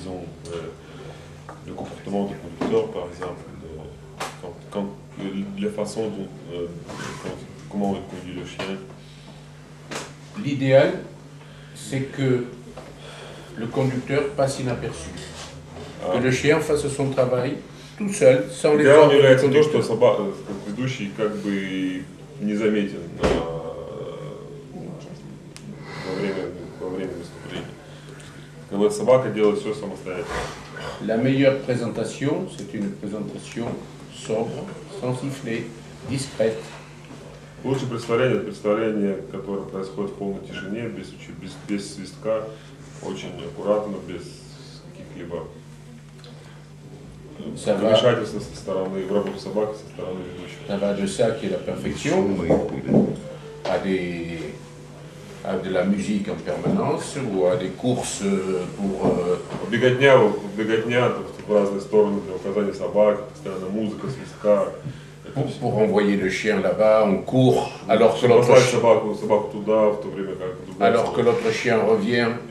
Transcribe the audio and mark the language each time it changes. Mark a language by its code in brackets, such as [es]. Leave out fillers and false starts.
[fr] disons, le comportement du conducteur, par exemple, la façon dont, comment il conduit le chien. L'idéal, c'est que le conducteur passe inaperçu. Que le chien fasse son travail tout seul, sans les ordres du conducteur. [ru] Ведущий как бы не заметен во время выступления. Когда собака делает все самостоятельно. [fr] La meilleure présentation, c'est une présentation sobre, sans siffler, discrète. [ru] Лучшее представление — это представление, которое происходит в полной тишине, без свистка, очень аккуратно, без каких-либо вмешательства со стороны, в работу собаки со стороны ведущего. [fr] Ça va de ça qui est la perfection, à de la musique en permanence, ou à des courses pour... [ru] Беготня в разные стороны для указания собаки, постоянно музыка, свистка. [fr] Pour envoyer le chien là-bas, on court, alors que l'autre chien revient.